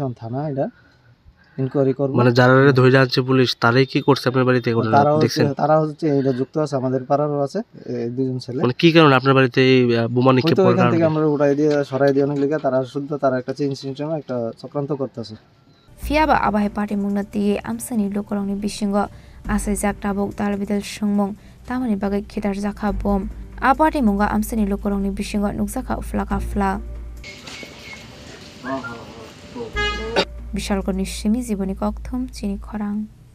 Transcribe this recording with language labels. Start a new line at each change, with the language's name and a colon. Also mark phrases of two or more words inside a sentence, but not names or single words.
Bangla: থানা এটা ইনকোয়ারি করবো। মানে যারা ধরে যাচ্ছে পুলিশ তারাই কি করছে আপনার বাড়িতে দেখছেন? তারা হচ্ছে এটা যুক্ত আছে, আমাদের পাড়ারও আছে দুজন ছেলে। মানে কি কারণে আপনার বাড়িতে এই বোমা নিক্ষেপ হয়তো করার এখান থেকে কারণে? আমরা উঠাই দিয়ে সরাই দিয়ে অনেক লিখে তারা শুদ্ধ তারা একটা চেঞ্জ সিস্টেমে একটা চক্রান্ত করতেছে।
Kok Borok: Fiaba abahe party mungna tiye amsani lokorongni bisingo asai jak tabok dalbidal sungmung tamani bagai khedar jakha bom a party munga amsani lokorongni bisingo nukjaka flaka fla বিশালগড় নিশ্চিমি জীবনী ককথম চিনি খরাং।